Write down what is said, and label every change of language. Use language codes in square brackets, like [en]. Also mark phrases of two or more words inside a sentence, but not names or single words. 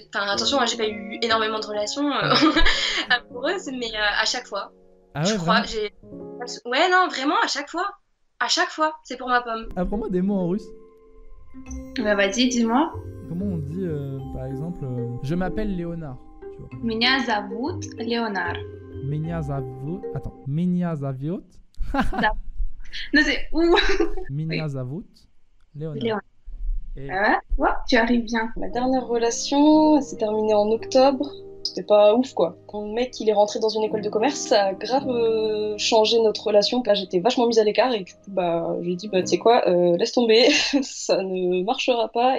[fr] Enfin, attention, hein, j'ai pas eu énormément de relations amoureuses, mais à chaque fois. Ah ouais, je crois, vraiment? Ouais, non, vraiment, à chaque fois. À chaque fois, c'est pour ma pomme. Apprends-moi des mots en russe. Bah vas-y, dis-moi. Comment on dit, par exemple, je m'appelle Léonard, tu vois. [ru] Меня зовут Léonard. Меня зовут... Attends. Меня зовут... [fr] Non, c'est où? [ru] Меня зовут Léonard. Léonard. [fr] Et... Ouais, tu arrives bien. Ma dernière relation, elle s'est terminée en octobre. C'était pas ouf, quoi. Quand le mec il est rentré dans une école de commerce, ça a grave changé notre relation. Là, j'étais vachement mise à l'écart et du coup, bah, je lui ai dit, bah, tu sais quoi, laisse tomber, ça ne marchera pas.